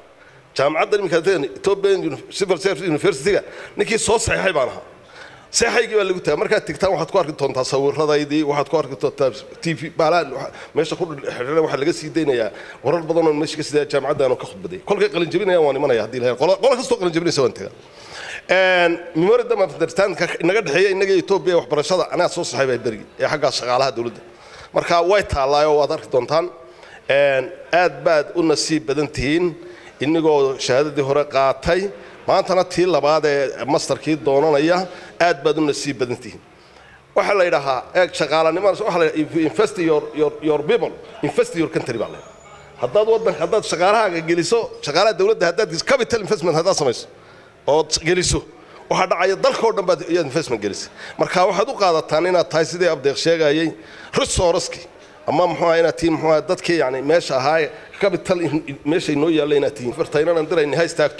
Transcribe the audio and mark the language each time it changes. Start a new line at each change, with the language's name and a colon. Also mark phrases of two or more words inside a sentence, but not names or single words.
Somali: jaamacaddan imika tagaysan Ethiopian Civil Service University-ga ninkii soo saxay baan ahaa. saxaygii baa lagu taagay. markaad tigtaan waxaad ku arki doontaa sawirradaydii, waxaad ku arki doontaa TV baalaan meesha ku xiriirada waxa laga sii deynayaa warar badan oo meesha ka sii jaamacaddan oo ka khudbaday. kolkay qalin jabinayaan waan imanaya hadii la qolo kasto qalin jabinaysa waan tagaa.
English: memorandum of understanding
Somali: inaga dhaxeeyay inaga Itoobiya waxbarashada anaa soo saxay baa berigi ee xagga shaqaalaha dawladda. marka way taalaayo waad arki doontaan. aad baad u nasiib badan tihiin inagoo shahaadadii hore qaatay maantana tii labaad ee masterkii doonanaya. aad baad u nasiib badan tihiin. waxa la yiraahdaa shaqaalanimada waxa la
English: invest your people, invest your country
Somali: baa la yiraahdaa. haddaad shaqaalahaaga geliso shaqaalaha dawladda haddaad
English: capital investment
Somali: haddaad samayso oo geliso waxa dhacaya dalka oo dhan baad investment gelisay. marka waxaad u qaadataan inaad tahay sidii Abdeeq sheegayay resource-ki ama muxuu inaad tiin muxuu dadkii yani meesha ahaa capital meesha inoo yaalla inaad tiin fartaynan dirayna haystaagto.